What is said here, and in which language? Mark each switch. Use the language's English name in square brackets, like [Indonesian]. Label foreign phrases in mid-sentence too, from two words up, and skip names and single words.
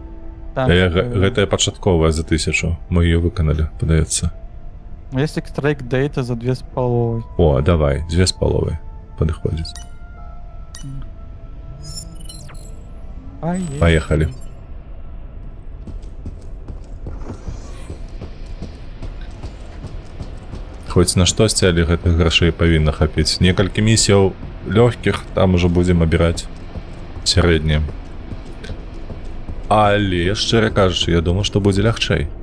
[Belarusian] Гэта пачатковая за 1000. [Ukrainian] Мы ее виконали, подається. [Russian] Есть экстрайк дейта за 2,5. О, давай, 2,5 подходит. Поехали. [Belarusian] Хоць на штосьці, але гэтых грошай павінна хапіць. Некалькі місіяў лёгкіх, там ужо будзем абіраць сярэднія. Але, шчыра кажучы, я думаю, што будзе лягчэй.